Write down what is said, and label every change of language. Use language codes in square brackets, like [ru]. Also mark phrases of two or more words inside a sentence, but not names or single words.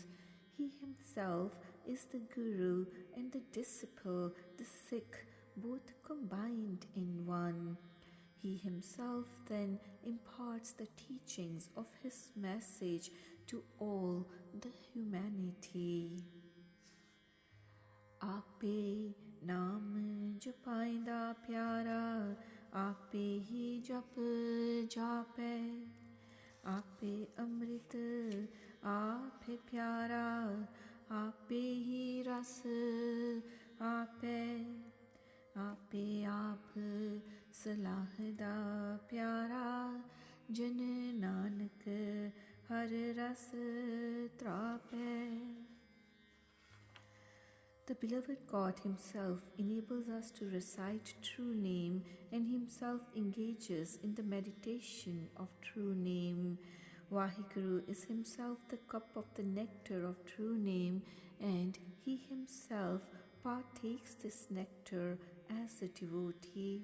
[en] He himself is the guru and the disciple, the Sikh, both combined in one. He himself then imparts the teachings of his message to all the humanity. [pa] ਆਪੇ ਨਾਮ ਜਪਾਇੰਦਾ ਪਿਆਰਾ, ਆਪੇ ਹੀ ਜਪ ਜਪੇ, ਆਪੇ ਅੰਮ੍ਰਿਤ ਆਪੇ ਪਿਆਰਾ, ਆਪੇ ਹੀ ਰਸ ਆਪੇ, ਆਪੇ ਆਪ ਸਲਾਹਦਾ ਪਿਆਰਾ, ਜਨ ਨਾਨਕ ਹਰਿ ਰਸ ਤ੍ਰਿਪਤੇ. [en] The beloved God himself enables us to recite true name, and himself engages in the meditation of true name. Vaheguru is himself the cup of the nectar of true name, and he himself partakes this nectar as a devotee.